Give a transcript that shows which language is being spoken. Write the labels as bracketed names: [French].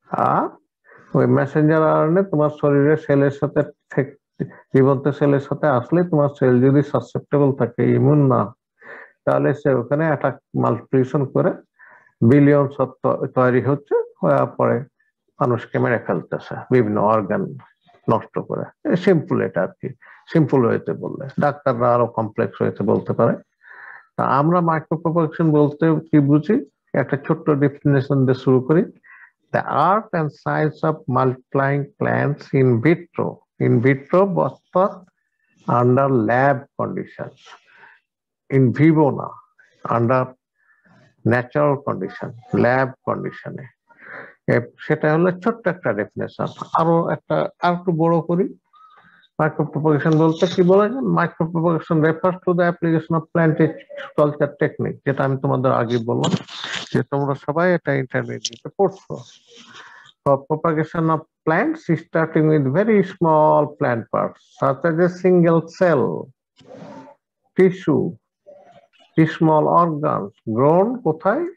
[Bangla] আর ওই Messenger RNA তোমার শরীরের সেলের সাথে জীবন্ত সেলের সাথে আসলে তোমার সেল যদি সাসেপ্টেবল থাকে, ইমিউন না, তাহলে সে ওখানে অ্যাটাক মাল্টিপ্লিকেশন করে বিলিয়ন তৈরি হচ্ছে, হওয়ার পরে মানুষকে মেরে ফেলতেছে, বিভিন্ন অর্গান নষ্ট করে। সিম্পল এটা আর কি, সিম্পল হইতে বললে, ডাক্তাররা আরো কমপ্লেক্স হইতে বলতে পারে। তা আমরা মাইক্রো প্রপাগেশন বলতে কি বুঝি, একটা ছোট্ট ডেফিনেশন দিয়ে শুরু করি। [English] The art and science of multiplying plants in vitro but under lab conditions, in vivo [Bangla] না, [English] under natural condition, lab condition এ। [Bangla] সেটা হলো ছোট্ট একটা ডেফিনেশন। আরো একটু বড় করি, মাইক্রো প্রপাগেশন বলতে কি বলা যায়? [English] micro propagation refers to the application of plant culture technique, [Bangla] যেটা আমি তোমাদের আগে বললাম যে তোমরা সবাই এটা ইন্টারমিডিয়েটে পড়ছো। [English] For propagation of plants, starting with very small plant parts, such as a single cell, tissue, small organs, grown [Bangla] কোথায়?